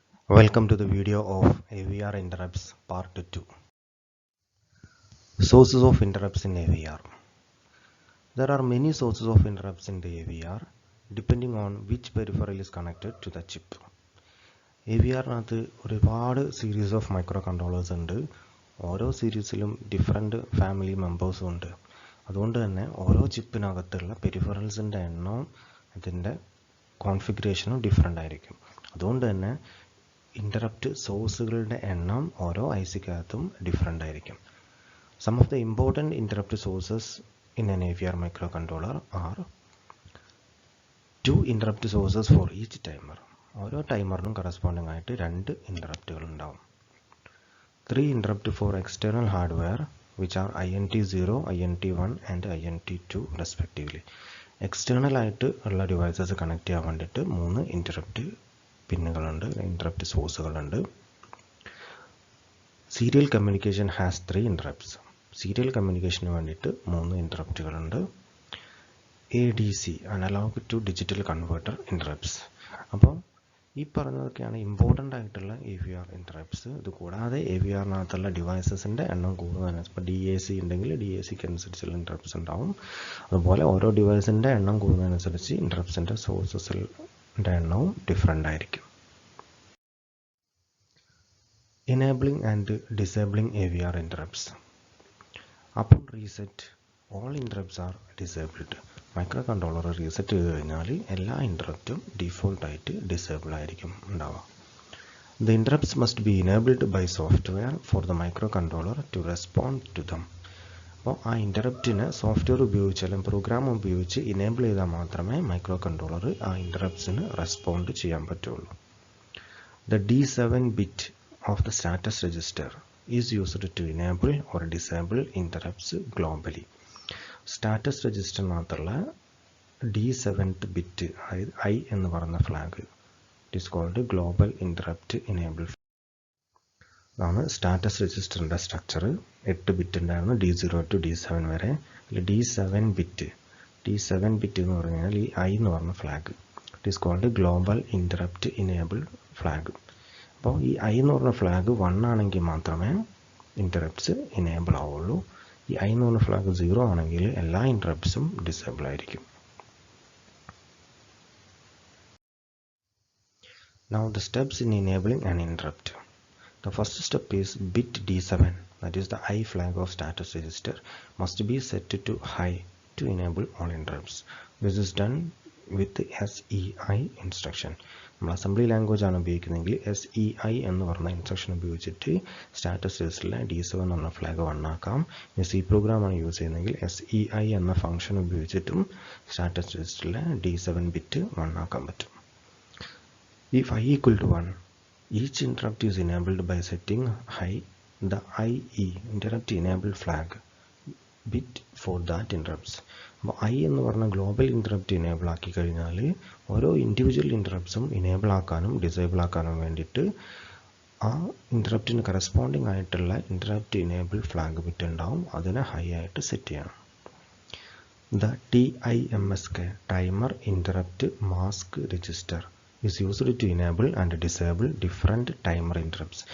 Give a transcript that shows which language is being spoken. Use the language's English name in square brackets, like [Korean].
[English] Welcome to the video of AVR interrupts part 2. Sources of interrupts in AVR. There are many sources of interrupts in the AVR depending on which peripheral is connected to the chip. [Malayalam] AVR-നകത്ത് ഒരുപാട് [English] series of microcontrollers [Malayalam] ഉണ്ട്. ഓരോ സീരീസിലും different family മെമ്പേഴ്സും ഉണ്ട്. അതുകൊണ്ട് തന്നെ ഓരോ ചിപ്പിനകത്തുള്ള പെരിഫറൽസിൻ്റെ എണ്ണവും അതിൻ്റെ കോൺഫിഗറേഷനും different ആയിരിക്കും. അതുകൊണ്ട് തന്നെ ഇൻ്ററപ്റ്റ് സോഴ്സുകളുടെ എണ്ണം ഓരോ ഐസിക്കകത്തും ഡിഫറെൻ്റ് ആയിരിക്കും. [English] Some of the important interrupt sources in an AVR microcontroller are 2 interrupt sources for each timer. [Malayalam] ഓരോ ടൈമറിനും കറസ്പോണ്ടിങ് ആയിട്ട് 2 ഇൻ്ററപ്റ്റുകൾ ഉണ്ടാവും. [English] 3 interrupt for external hardware which are INT0, INT1 and INT2 respectively. [Malayalam] External ആയിട്ട് ഉള്ള devices connect ചെയ്യാൻ വേണ്ടിയിട്ട് 3 interrupt പിന്നുകളുണ്ട്, interrupt സോഴ്സുകളുണ്ട്. [English] Serial communication has 3 interrupts. [Malayalam] Serial കമ്മ്യൂണിക്കേഷന് വേണ്ടിയിട്ട് 3 ഇൻ്ററപ്റ്റുകളുണ്ട്. [English] ADC analog to digital converter interrupts. [Malayalam] അപ്പോൾ ഈ പറഞ്ഞതൊക്കെയാണ് ഇമ്പോർട്ടൻ്റ് ആയിട്ടുള്ള AVR ഇൻ്ററപ്റ്റ്സ്. ഇത് കൂടാതെ AVR-നകത്തുള്ള ഡിവൈസസിൻ്റെ എണ്ണം കൂടുന്നതിനനുസരിച്ച് ഇപ്പോൾ DAC ഉണ്ടെങ്കിൽ DACക്ക് അനുസരിച്ചുള്ള ഇൻ്ററപ്റ്റ്സ് ഉണ്ടാവും. അതുപോലെ ഓരോ ഡിവൈസിൻ്റെ എണ്ണം കൂടുന്നതിനനുസരിച്ച് ഇൻ്ററപ്റ്റ്സിൻ്റെ സോഴ്സസിൻ്റെ എണ്ണവും ഡിഫറെൻ്റ് ആയിരിക്കും. [English] Enabling and disabling AVR interrupts. Upon reset, all interrupts are disabled. [Malayalam] Microcontroller reset ചെയ്ത് കഴിഞ്ഞാൽ എല്ലാ ഇൻ്ററപ്റ്റും ഡിഫോൾട്ട് ആയിട്ട് ഡിസേബിൾ ആയിരിക്കും ഉണ്ടാവുക. [English] The interrupts must be enabled by software for the microcontroller to respond to them. [Malayalam] അപ്പോൾ ആ ഇൻ്ററപ്റ്റിനെ സോഫ്റ്റ്വെയർ ഉപയോഗിച്ച് അല്ലെങ്കിൽ പ്രോഗ്രാം ഉപയോഗിച്ച് ഇനേബിൾ ചെയ്താൽ മാത്രമേ മൈക്രോകൺട്രോളർ ആ ഇൻ്ററപ്റ്റ്സിന് റെസ്പോണ്ട് ചെയ്യാൻ പറ്റുള്ളൂ. [English] The D7 bit of the status register is used to enable or disable interrupts globally. [Malayalam] Status രജിസ്റ്ററിനകത്തുള്ള D7th bit അതായത് I എന്ന് പറയുന്ന flag [English] It is called global interrupt enable. [Malayalam] അതാണ് സ്റ്റാറ്റസ് രജിസ്റ്ററിൻ്റെ സ്ട്രക്ചർ. 8 ബിറ്റ് ഉണ്ടായിരുന്നു D0 to D7 വരെ. D7 bit എന്ന് പറഞ്ഞു കഴിഞ്ഞാൽ ഈ I എന്ന് പറഞ്ഞ flag [English] It is called global interrupt enable flag. [Malayalam] അപ്പോൾ ഈ I എന്ന് പറഞ്ഞ ഫ്ലാഗ് 1 ആണെങ്കിൽ മാത്രമേ ഇൻ്ററപ്റ്റ്സ് ഇനേബിൾ ആവുള്ളൂ. ഈ I എന്ന് പറഞ്ഞ ഫ്ലാഗ് 0 ആണെങ്കിൽ എല്ലാ ഇൻ്ററപ്റ്റ്സും ഡിസേബിൾ ആയിരിക്കും. [English] Now the steps in enabling an interrupt. The first step is bit D7, that is the I flag of status register, must be set to high to enable all interrupts. This is done with the SEI instruction. [Malayalam] നമ്മൾ assembly language ആണ് ഉപയോഗിക്കുന്നതെങ്കിൽ SEI എന്ന് പറഞ്ഞ instruction ഉപയോഗിച്ചിട്ട് status രജിസ്റ്ററിലെ D7 എന്ന flag 1 ആക്കാം. C പ്രോഗ്രാമാണ് use ചെയ്യുന്നതെങ്കിൽ SEI എന്ന ഫംഗ്ഷൻ ഉപയോഗിച്ചിട്ടും സ്റ്റാറ്റസ് രജിസ്റ്ററിലെ D7 ബിറ്റ് 1 ആക്കാൻ പറ്റും. [English] If I equal to 1, each interrupt is enabled by setting high the IE interrupt enable flag bit for that interrupts. [Malayalam] അപ്പോൾ I എന്ന് പറഞ്ഞ ഗ്ലോബൽ ഇൻ്ററപ്റ്റ് ഇനേബിൾ ആക്കി കഴിഞ്ഞാൽ ഓരോ ഇൻഡിവിജ്വൽ ഇൻ്ററപ്റ്റ്സും ഇനേബിൾ ആക്കാനും ഡിസേബിൾ ആക്കാനും വേണ്ടിയിട്ട് ആ ഇൻ്ററപ്റ്റിന് കറസ്പോണ്ടിങ് ആയിട്ടുള്ള ഇൻ്ററപ്റ്റ് ഇനേബിൾ ഫ്ലാഗ് ബിറ്റ് ഉണ്ടാവും. അതിനെ ഹൈ ആയിട്ട് സെറ്റ് ചെയ്യണം. [English] The TIMSK timer interrupt mask register is used to enable and disable different timer interrupts.